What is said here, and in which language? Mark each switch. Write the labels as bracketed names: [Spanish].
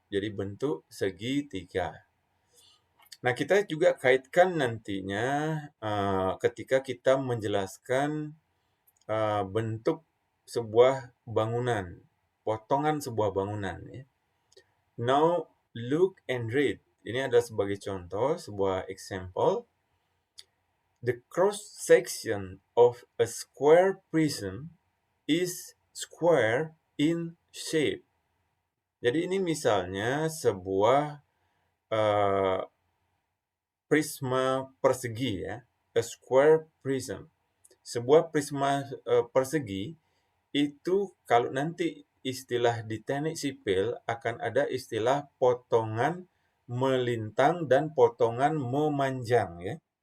[Indonesian] Jadi bentuk segitiga. Nah, kita juga kaitkan nantinya ketika kita menjelaskan bentuk sebuah bangunan, potongan sebuah bangunan ya. [English] Now look and read. [Indonesian] Ini adalah sebagai contoh, sebuah example. [English] The cross section of a square prism is square in shape. [Indonesian] Jadi ini misalnya sebuah prisma persegi ya, [English] a square prism. [Indonesian] Sebuah prisma persegi itu kalau nanti istilah di teknik sipil akan ada istilah potongan melintang dan potongan memanjang ya.